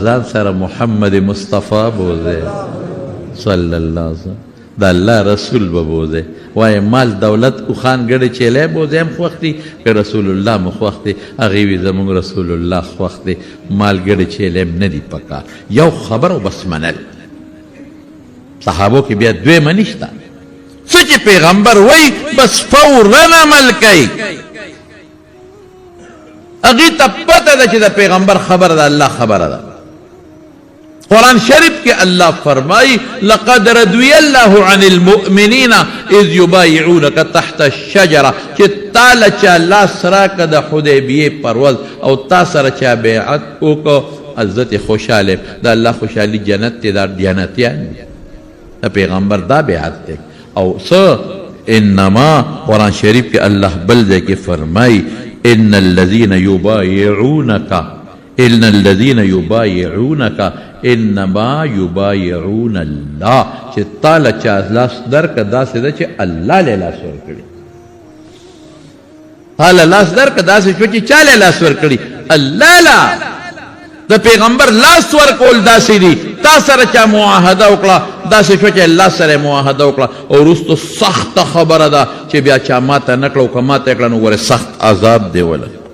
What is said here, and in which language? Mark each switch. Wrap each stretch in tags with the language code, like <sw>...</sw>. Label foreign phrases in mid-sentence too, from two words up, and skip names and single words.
<ps>ځان سره محمد مصطفی بوځئ</ps> <ar>صلی الله علیه وسلم</ar> <ps>د الله رسول به بوځئ وایي مال دولت اوښان ګډه چیلی بوځي هم خوښ دي که رسول الله مو خوښ دی هغې وي زموږ رسول الله خوښ دی مال ګډه چیلی هم نه دي پکار یو خبر او بس منل صحابو کې بیا دویمه نشته څه چې پیغمبر وایي بس فورا عمل کوي هغې ته پته ده چې د پیغمبر خبره ده الله خبره ده قرآن شریف کې الله فرمایي</ps> <ar>لقد رضي الله عن المؤمنين اذ يبايعونك تحت الشجره</ar> <ps>چې تا له چا لاس راکړه د حدیبیې پر ورځ او تا سره چا بیعت وکړو عزت خوشحاله د الله خوشحالي جنت دی دا جنتیان دي د پیغمبر دا بیعت دی او څه انما قرآن شریف کې الله بل ځای کې فرمایي</ps> <ar>ان الذين يبايعونك انما يبايعون الله</ar> <ps>چې تا له چا لاس درکړه داسې ده چې الله له لاس ورکړي تا له لاس درکړه داسې شو چې چا له لاس ورکړي الله لا د پیغمبر لاس ورکول داسې دي تا سره چا معاهده وکړه داسې شو چې الله سره معاهده وکړه او وروسته سخته خبره ده چې بیا چا ماته نه کړه او که ماته یې کړه نو ګورې سخت عذاب دی وله</ps>